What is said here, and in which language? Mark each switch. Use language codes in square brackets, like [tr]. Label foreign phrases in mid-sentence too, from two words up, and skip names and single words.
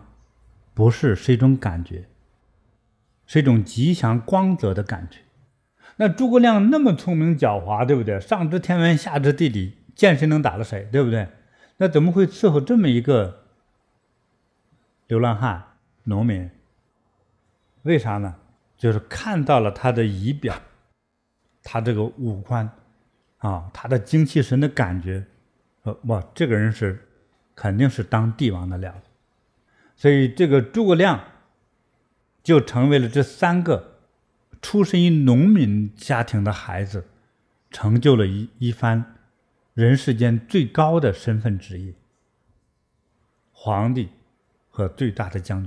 [zh] 不是，是一種感覺，是一種吉祥光澤的感覺。那諸葛亮那麼聰明狡猾，對不對？上知天文下知地理，見誰能打了誰，對不對？那怎麼會伺候這麼一個流浪漢農民？為啥呢？就是看到了他的儀表，他這個五官他的精氣神的感覺，哇，這個人肯定是當帝王的料。所以這個諸葛亮就成為了這3個出身於農民家庭的孩子，成就了一番人世間最高的身份职業，皇帝和最大的將軍。